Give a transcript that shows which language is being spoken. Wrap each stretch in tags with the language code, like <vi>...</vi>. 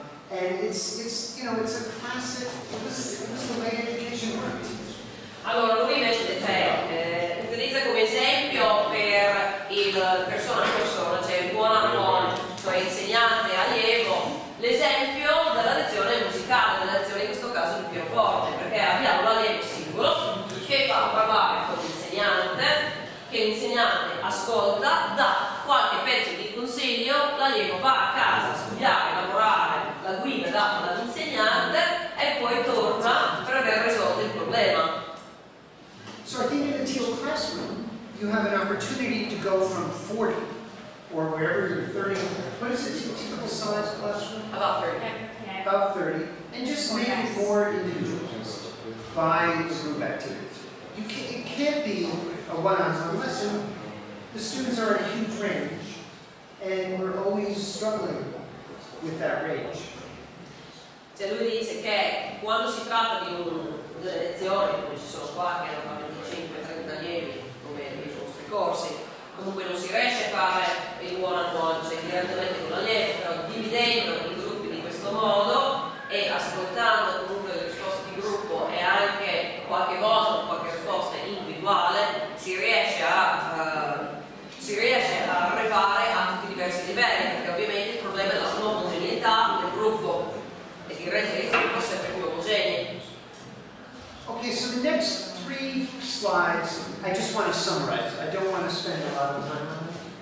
<en>And it's you know, it's a classic, it was the way education worked.</en> <it>Allora, lui invece utilizza come esempio per il persona a persona, cioè il one-on-one, cioè insegnante-allievo, l'esempio della lezione musicale, della lezione in questo caso di pianoforte, perché abbiamo l'allievo singolo che fa parlare con l'insegnante, che l'insegnante ascolta, dà qualche pezzo di consiglio, l'allievo va a casa a studiare, a lavorare la guida data dall'insegnante e poi torna per aver risolto il problema.</it> <en>So I think in the TEAL classroom, you have an opportunity to go from 40 or wherever you're 30. What is a typical size classroom? About 30. About 30. And just make it more individualized by the group activities. It can't be a one-on-one lesson. The students are in a huge range, and we're always struggling with that range.</en> <it>Cioè lui dice che quando si tratta di delle lezioni, come ci sono qua che hanno 25-30 allievi, come nei nostri corsi, comunque non si riesce a fare il one-on-one, cioè direttamente con l'allievo, però dividendo i gruppi di questo modo e ascoltando comunque le risposte di gruppo e anche qualche volta qualche risposta individuale, si riesce a arrivare a tutti i diversi livelli, perché ovviamente il problema è la non omogeneità del gruppo e di rendere il gruppo sempre più omogeneo.</it> <en>Okay, so the next 3 slides, I just want to summarize. I don't want to spend a lot of time on it.</en>